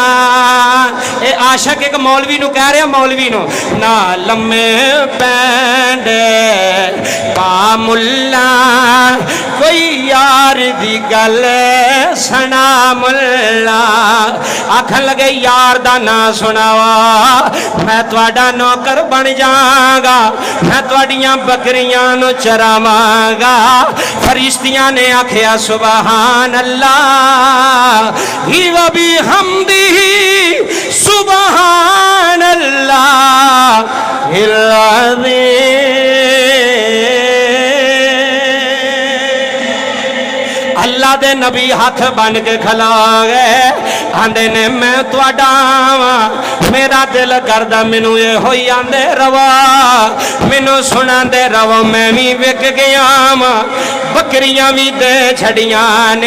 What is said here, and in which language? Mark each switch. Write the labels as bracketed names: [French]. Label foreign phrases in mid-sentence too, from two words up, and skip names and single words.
[Punjabi] اے عاشق اک مولوی نوں کہہ رہا، مولوی نوں نا لمے پینڈے پا ملا، کوئی یار دی گل سنا ملا. آکھن لگے یار دا نا سناواں، میں تہاڈا نوکر بن جاگا، میں تہاڈیاں بکریاں نوں چراواں گا. فرشتیاں نے آکھیا [Arabic] سبحان الله وبحمده، سبحان الله العظيم. [Punjabi] اللہ دے نبی ہتھ بن کے کھلا گئے، آندے نے میں تہاڈا واں، میرا دل کردا مینوں یہ ہوئی آندے رواں، مینوں سناندے رہو، میں بھی وک گیا واں، بکریاں بھی دے چھڈیاں نے.